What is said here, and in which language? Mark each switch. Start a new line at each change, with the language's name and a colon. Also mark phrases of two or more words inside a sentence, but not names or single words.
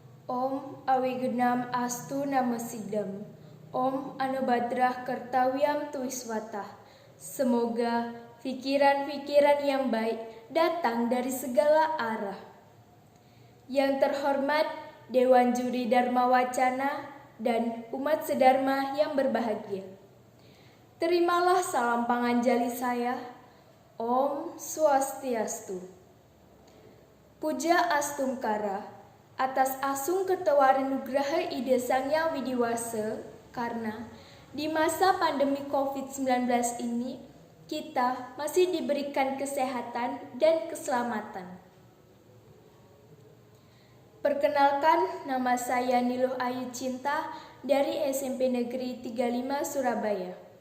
Sanskrit: Om awigenam astu namasidam. Om anubadrah kertawiam tuiswatah.
Indonesian: Semoga pikiran-pikiran yang baik datang dari segala arah. Yang terhormat Dewan Juri Dharma Wacana dan umat sedharma yang berbahagia. Terimalah salam panganjali saya.
Sanskrit: Om Swastiastu.
Indonesian: Puja Astungkara atas Asung Kertawari Nugraha Ida Sang Hyang Widiwasa, karena di masa pandemi COVID-19 ini kita masih diberikan kesehatan dan keselamatan. Perkenalkan, nama saya Niluh Ayu Cinta dari SMP Negeri 35 Surabaya.